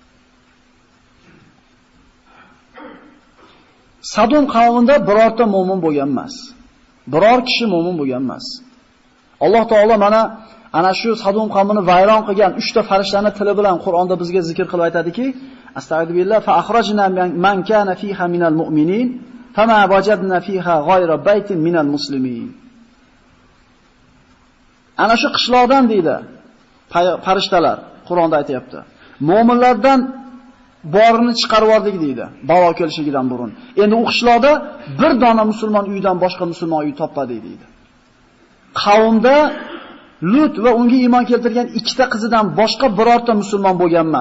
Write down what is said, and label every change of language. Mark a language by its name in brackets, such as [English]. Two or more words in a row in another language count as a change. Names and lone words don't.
[Uzbek] Sadum qavmida birorta mo'min bo'lgan emas. Biror kishi mo'min bo'lgan emas. Alloh taolo mana ana shu Sadum qavmini vayron qilgan 3 ta farishtaning tili bilan Qur'onda bizga zikr qilib aytadiki, [Arabic] أستغفر الله فأخرجنا من كان فيها من المؤمنين فما وجدنا فيها غير بيت من المسلمين. [Uzbek] Ana shu qishloqdan deydi farishtalar Qur'onda aytayapti. Mu'minlardan borini chiqarib yubordik deydi, balo kelishigidan burun. Endi u qishloqda bir dona musulmon uydan boshqa musulmon uy topmadik deydi. Qavmda Lut va unga iymon keltirgan ikkita qizidan boshqa birorta musulmon bo'lgan emas.